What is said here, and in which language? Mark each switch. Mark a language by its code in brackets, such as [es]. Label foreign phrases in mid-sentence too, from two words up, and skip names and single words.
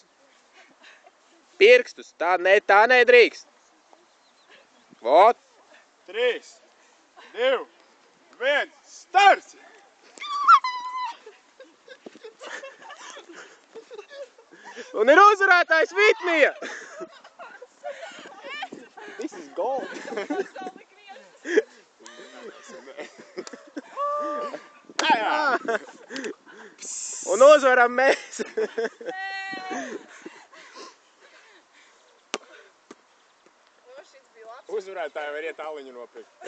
[lv] Pirkstus. Tā nedrīkst. Vot. 3, 2, 1, starts! Un ir uzvarētājs Vitnija. [en] This is gold. [lv] Un uzvaram mēs. Uzvarētāji var iet aliņu nopirkt.